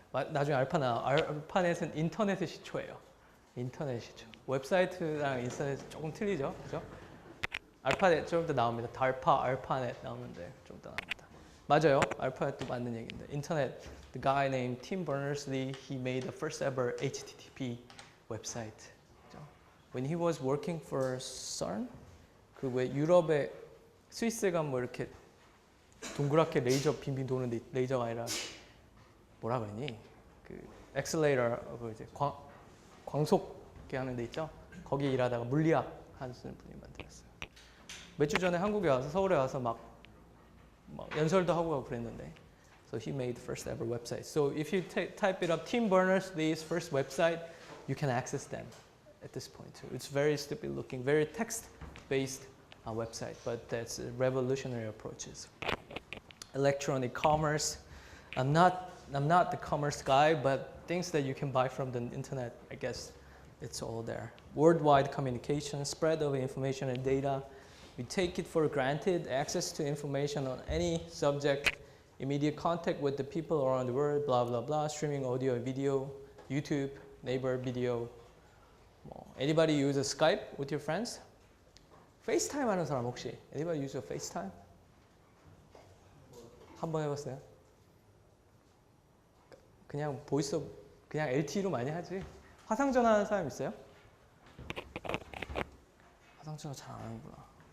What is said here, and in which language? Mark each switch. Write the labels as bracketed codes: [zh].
[ko] 나중에 알파넷은 인터넷의 시초예요. 인터넷 시초. 웹사이트랑 인터넷 조금 틀리죠, 그죠? 알파넷 좀 더 나옵니다. 달파, 알파넷 나오는데 좀 더 나옵니다. 맞아요, 알파넷도 맞는 얘기인데. [en] 인터넷, the guy named Tim Berners-Lee, he made the first ever HTTP website. [ko] 그죠? [en] When he was working for CERN, [ko] 그 왜 유럽에 스위스에 가면 뭐 이렇게 동그랗게 레이저 빙빙 도는데 레이저가 아니라 뭐라 그러니? 그 엑셀레이터 그 이제 광속계 하는 데 있죠? 거기 일하다가 물리학 하시는 분이 만들었어요. 몇 주 전에 한국에 와서 서울에 와서 막 연설도 하고 그랬는데. [en] So he made the first ever website. So if you type it up, Tim Berners-Lee's first website, you can access them at this point too. It's very stupid looking, very text-based website, but that's revolutionary approaches. Electronic commerce. I'm not the commerce guy, but things that you can buy from the internet, I guess it's all there. Worldwide communication, spread of information and data. We take it for granted, access to information on any subject, immediate contact with the people around the world, blah, blah, blah, streaming audio and video, YouTube, neighbor video. Anybody use a Skype with your friends? [ko] FaceTime 하는 사람 혹시? [en] Anybody use a FaceTime? [ko] 한번 해봤어요? 그냥 보이스, 그냥 LTE로 많이 하지. 화상전화 하는 사람 있어요? 화상전화 잘 안 하는구나.